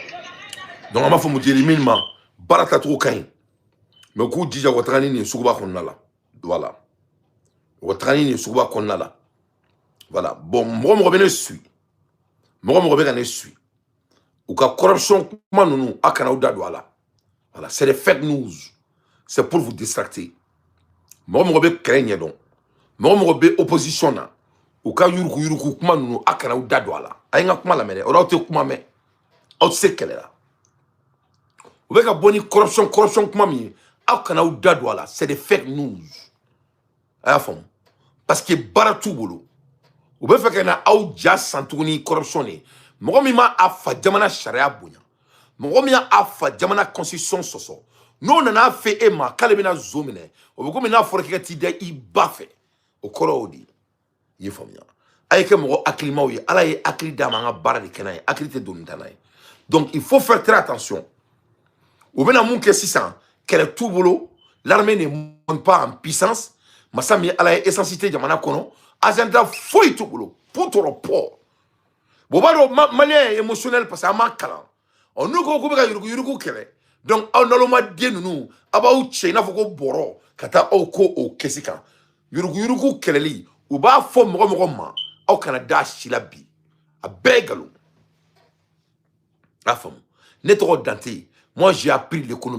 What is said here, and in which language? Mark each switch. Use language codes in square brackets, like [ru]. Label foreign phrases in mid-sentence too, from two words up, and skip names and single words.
[bm] donc an b'a fɔ Mujeri min ma baara tacogo ka ɲi mais u k'u jija u ka taga ni nin suguba kɔnɔna la voilà u ka taga ni nin suguba kɔnɔna la voilà bon mɔgɔ bɛ ne suit mɔgɔ bɛ ka ne suit u ka corruption kuma ninnu a kana u da don a la voilà [fr] c'est des fake news c'est pour vous distracter [bm] mɔgɔ bɛ kɛlɛ ɲɛdɔn mɔgɔ bɛ opposition na u ka yuruku kuma ninnu a kana u da don a la a ye n ka kuma lamɛn dɛ o la aw tɛ kuma mɛn aw tɛ se kɛlɛ la u bɛ ka bɔ ni corruption kuma min ye aw kana u da don a la [fr] c'est des fake news [bm] a y'a faamu parce que baara t'u bolo u bɛ fɛ ka na aw ja san tuguni corruption de mɔgɔ min ma a fa jamana sariya bonya mɔgɔ min y'a fa jamana constitution sɔsɔ n'o nana fɛ e ma k'ale bɛna zo minɛ o bɛ komi n'a fɔra k'i ka t'i da i ba fɛ o kɔrɔ y'o de ye i ye faamuya a ye kɛ mɔgɔ hakilimaw ye ala ye hakili d'a ma an ka baara de kɛ n'a ye hakili tɛ donni ta n'a ye [fr] donc il faut faire très attention [bm] u bɛna mun kɛ sisan kɛlɛ t'u bolo [fr] l'armée ne monte pas en puissance [bm] masa min ala ye essence tɛ jamana kɔnɔ agenda foyi t'u bolo pour tɔrɔ pɔ bon b'a dɔn malien ye émotionnel parce que an m'a kalan n'u ko k'u bɛ ka yuruku kɛlɛ donc aw nalomaden ninnu a b'aw cɛ i n'a fɔ ko bɔrɔ ka taa aw ko o kɛsi kan yuruku kɛlɛli u b'a fɔ mɔgɔ ma aw kana da si la bi a bɛɛ ye nkalon a faamu ne tɔgɔ Dante [fr] moi j'ai appris l'économie